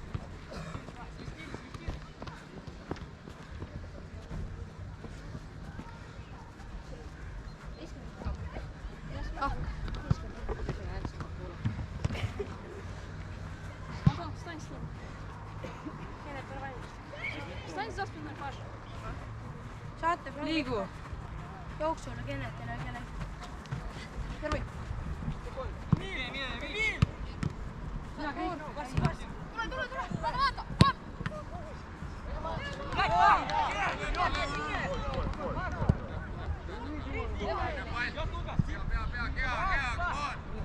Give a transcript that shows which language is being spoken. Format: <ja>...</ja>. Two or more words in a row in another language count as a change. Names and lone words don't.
<ru>Антон, встань с ним. Встань за спиной, Паш.</ru> <et>Saate proovi Liigu. jooksule Kenetile, terve. Tule, vaata. Keha,</et> <en>come on!</en>